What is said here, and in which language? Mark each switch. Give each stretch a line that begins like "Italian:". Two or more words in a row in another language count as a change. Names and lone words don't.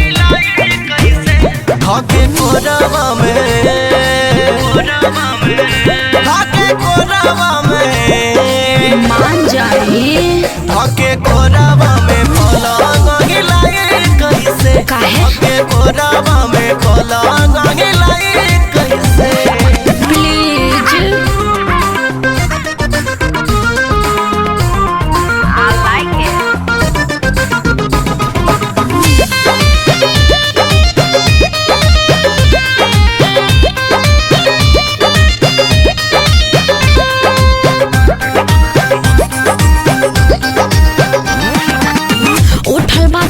Bhojpuri: खाके कोरवा में खाके कोरवा में मान जाई खाके कोरवा में पलंग हिलाई कैसे काहे? खाके कोरवा में पलंग हिलाई कैसे
English: please I like it
Bhojpuri: उठल बा